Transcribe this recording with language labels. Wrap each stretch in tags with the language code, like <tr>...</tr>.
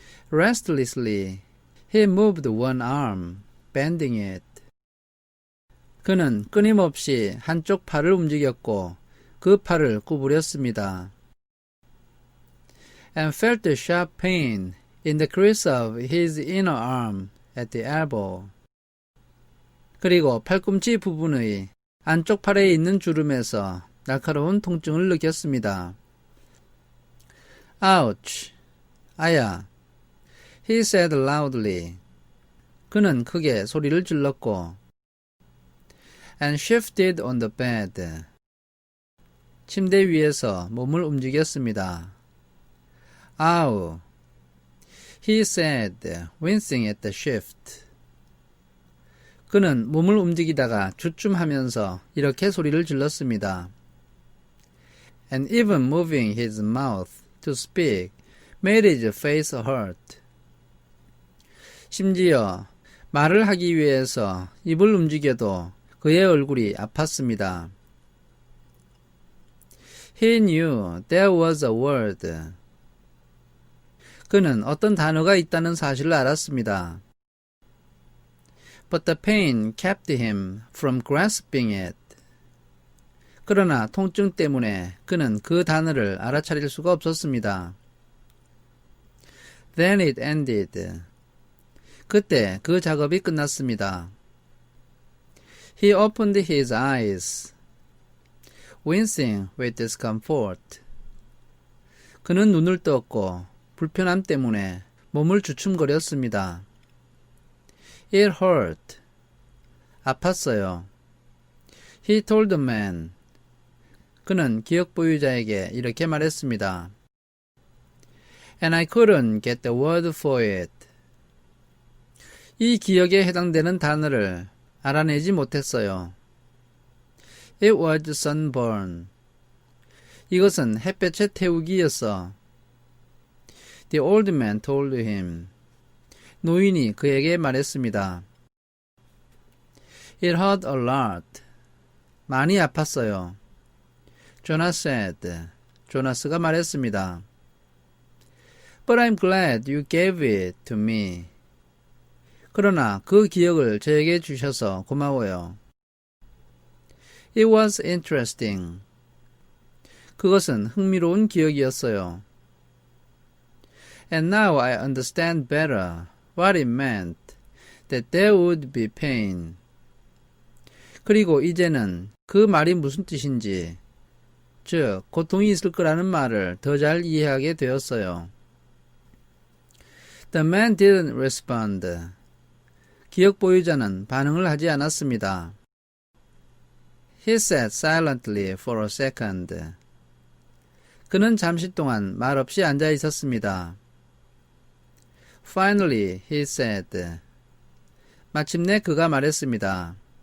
<en>Restlessly, he moved one arm, bending it.</en> <ko>그는 끊임없이 한쪽 팔을 움직였고 그 팔을 구부렸습니다.</ko> <en>And felt a sharp pain in the crease of his inner arm at the elbow.</en> <ko>그리고 팔꿈치 부분의 안쪽 팔에 있는 주름에서 날카로운 통증을 느꼈습니다.</ko> <en>Ouch!</en> <ko>아야!</ko> <en>He said loudly.</en> <ko>그는 크게 소리를 질렀고</ko> <en>and shifted on the bed.</en> <ko>침대 위에서 몸을 움직였습니다.</ko> <en>Ow! He said, wincing at the shift.</en> <ko>그는 몸을 움직이다가 주춤하면서 이렇게 소리를 질렀습니다.</ko> <en>And even moving his mouth to speak made his face hurt.</en> <ko>심지어 말을 하기 위해서 입을 움직여도 그의 얼굴이 아팠습니다.</ko> <en>He knew there was a word.</en> <ko>그는 어떤 단어가 있다는 사실을 알았습니다.</ko> <en>But the pain kept him from grasping it.</en> <ko>그러나 통증 때문에 그는 그 단어를 알아차릴 수가 없었습니다.</ko> <en>Then it ended.</en> <ko>그때 그 작업이 끝났습니다.</ko> <en>He opened his eyes, wincing with discomfort.</en> <ko>그는 눈을 떴고 불편함 때문에 몸을 주춤거렸습니다.</ko> <en>It hurt.</en> <ko>아팠어요.</ko> <en>He told the man.</en> <ko>그는 기억 보유자에게 이렇게 말했습니다.</ko> <en>And I couldn't get the word for it.</en> <ko>이 기억에 해당되는 단어를 알아내지 못했어요.</ko> <en>It was sunburn.</en> <ko>이것은 햇볕의 태우기였어.</ko> <en>The old man told him.</en> <ko>노인이 그에게 말했습니다.</ko> <en>It hurt a lot.</en> <ko>많이 아팠어요.</ko> <en>Jonas said.</en> <ko>조나스가 말했습니다.</ko> <en>But I'm glad you gave it to me.</en> <ko>그러나 그 기억을 저에게 주셔서 고마워요.</ko> <en>It was interesting.</en> <ko>그것은 흥미로운 기억이었어요.</ko> <en>And now I understand better what it meant that there would be pain.</en> <ko>그리고 이제는 그 말이 무슨 뜻인지, 즉 고통이 있을 거라는 말을 더 잘 이해하게 되었어요.</ko> <en>The man didn't respond.</en> <ko>기억 보유자는 반응을 하지 않았습니다.</ko> <en>He sat silently for a second.</en> <ko>그는 잠시 동안 말없이 앉아 있었습니다.</ko> <en>Finally, he said.</en> <ko>마침내 그가 말했습니다.</ko>